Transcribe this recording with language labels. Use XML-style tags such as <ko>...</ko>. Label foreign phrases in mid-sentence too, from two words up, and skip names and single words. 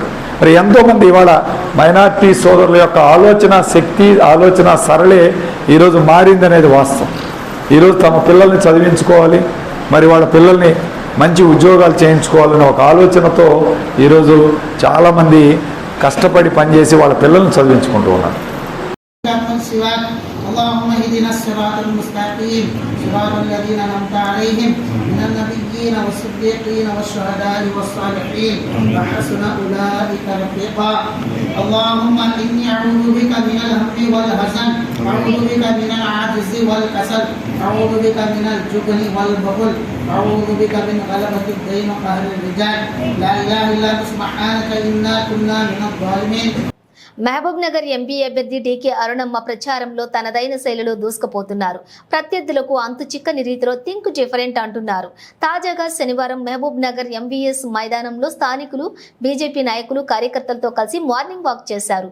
<te>మరి ఎంతోమంది ఇవాళ మైనార్టీ సోదరుల యొక్క ఆలోచన శక్తి, ఆలోచన సరళే ఈరోజు మారిందనేది వాస్తవం. ఈరోజు తమ పిల్లల్ని చదివించుకోవాలి, మరి వాళ్ళ పిల్లల్ని మంచి ఉద్యోగాలు చేయించుకోవాలనే ఒక ఆలోచనతో ఈరోజు చాలామంది కష్టపడి పనిచేసి వాళ్ళ పిల్లల్ని చదివించుకుంటూ ఉన్నారు.</te> <ar>من سواك اللهم اهدنا الصراط المستقيم صراط الذين أنعمت عليهم من النبيين والصديقين والشهداء والصالحين وحسن أولئك رفيقا اللهم إني أعوذ بك من الهم والحزن أعوذ بك من العجز والكسل أعوذ بك من الجبن والبخل أعوذ بك من غلبة الدين وقهر الرجال لا إله إلا أنت سبحانك إنا كنا من الظالمين.</ar> <te>మహబూబ్ నగర్ ఎంపీ అభ్యర్థి డీకే అరుణమ్మ ప్రచారంలో తనదైన శైలిలో దూసుకుపోతున్నారు. ప్రత్యర్థులకు అంతు చిక్కని రీతిలో</te> <en>think different</en> <te>అంటున్నారు. తాజాగా శనివారం మహబూబ్ నగర్ ఎంవీఎస్ మైదానంలో స్థానికులు బీజేపీ నాయకులు కార్యకర్తలతో కలిసి</te> <en>morning walk</en> <te>చేశారు.</te>